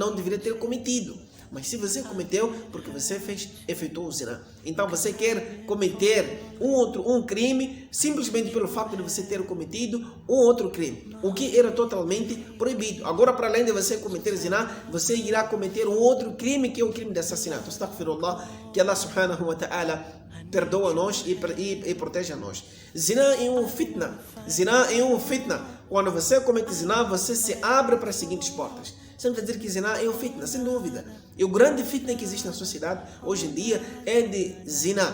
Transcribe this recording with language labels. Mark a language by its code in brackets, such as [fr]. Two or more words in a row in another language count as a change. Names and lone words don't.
[pt] Não deveria ter cometido. Mas se você cometeu, porque você efetuou o zina. Então você quer cometer um crime simplesmente pelo fato de você ter cometido um outro crime, o que era totalmente proibido. Agora, para além de você cometer zina, você irá cometer um outro crime, que é o crime de assassinato. Astaghfirullah, que Allah [ar] subhanahu wa ta'ala [pt] perdoa nós e protege a nós. Zina é um fitna. Zina é um fitna. Quando você comete zina, você se abre para as seguintes portas. Você não quer dizer que zina é um fitna, sem dúvida. E o grande fitna que existe na sociedade hoje em dia é de zina.